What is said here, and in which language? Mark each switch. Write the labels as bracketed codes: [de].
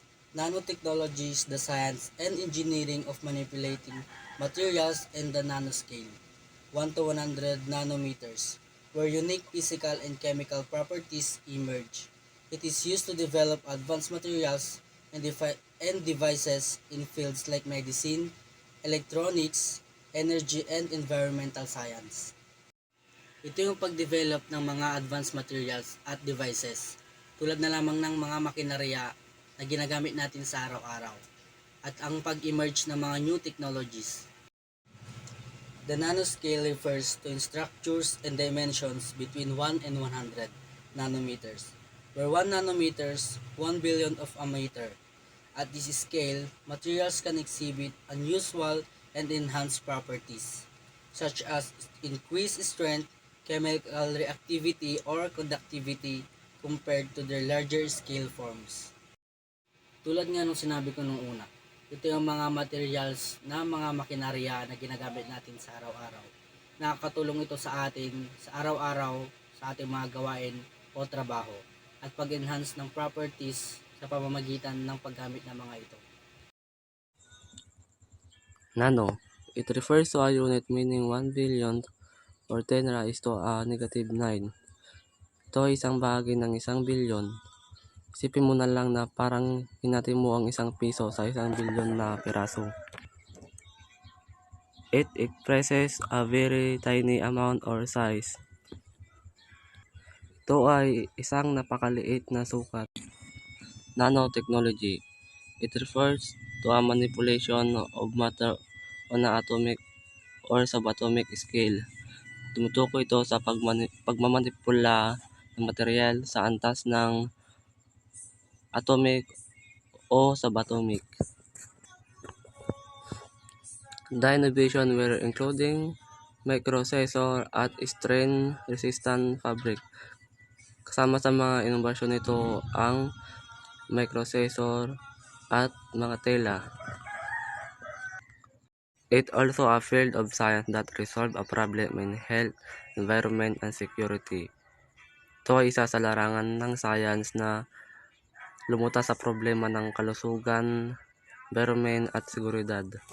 [en] Nanotechnology is the science and engineering of manipulating materials in the nanoscale, 1 to 100 nanometers, where unique physical and chemical properties emerge. It is used to develop advanced materials and devices in fields like medicine, electronics, energy, and environmental science. [tl] Ito yung pag-develop ng mga advanced materials at devices, tulad na lamang ng mga makinarya na ginagamit natin sa araw-araw, at ang pag-emerge ng mga [en] new technologies. The nanoscale refers to structures and dimensions between 1 and 100 nanometers, where 1 nanometers 1 billion of a meter. At this scale, materials can exhibit unusual and enhanced properties, such as increased strength, chemical reactivity, or conductivity compared to their larger scale forms. [tl] Tulad nga nung sinabi ko nung una, ito yung mga materials na mga makinarya na ginagamit natin sa araw-araw. Nakakatulong ito sa atin sa araw-araw sa ating mga gawain o trabaho at pag-enhance ng properties sa pamamagitan ng paggamit ng mga ito. [en] Nano. It refers to a unit meaning 1 billion or 10 raised to a negative 9. [tl] Ito ay isang bahagi ng 1 bilyon. Isipin mo na lang na parang hinati mo ang 1 piso sa 1 bilyon na piraso. [en] It expresses a very tiny amount or size. [tl] Ito ay isang napakaliit na sukat. Nanotechnology. [en] It refers to a manipulation of matter on an atomic or subatomic scale. [tl] Tumutukoy ito sa pagmamanipula ng material sa antas ng atomic o subatomic. [en] The innovation were including microprocessor at strain-resistant fabric. [tl] Kasama sa mga inobasyon nito ang microprocessor at mga tela. [en] It also a field of science that resolve a problem in health, environment, and security. [tl] Ito ay isa sa larangan ng science na lumutas sa problema ng kalusugan, environment, at seguridad.